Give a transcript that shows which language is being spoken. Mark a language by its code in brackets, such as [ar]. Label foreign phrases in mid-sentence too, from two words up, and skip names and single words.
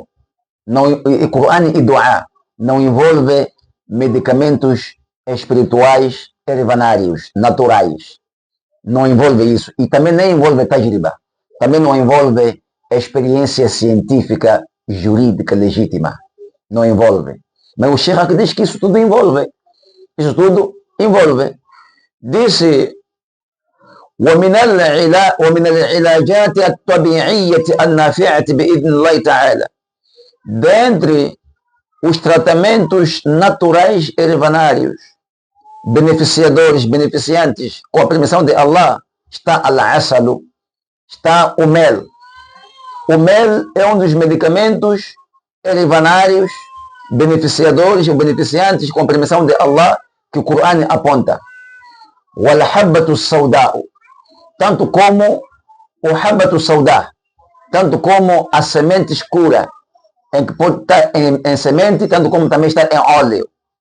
[pt] Não, Coran e dua não envolve medicamentos espirituais herbanários, naturais. Não envolve isso. E também nem envolve tajriba. Também não envolve experiência científica, jurídica, legítima. Não envolve. Mas o Sheikh diz que isso tudo envolve. Isso tudo envolve. Disse: [ar] ومن العلاجات الطبيعية النافعة بإذن الله تعالى. [pt] Dentre os tratamentos naturais herbanários, beneficiadores, beneficiantes, com a permissão de Allah, está al-asalu, está o mel. O mel é um dos medicamentos herbanários, beneficiadores ou beneficiantes, com a permissão de Allah, que o Coran aponta. [ar] والحبة السوداء, [pt] tanto como o [ar] الحبة السوداء, [pt] tanto como a semente escura, em que pode estar em semente, tanto como também está em óleo.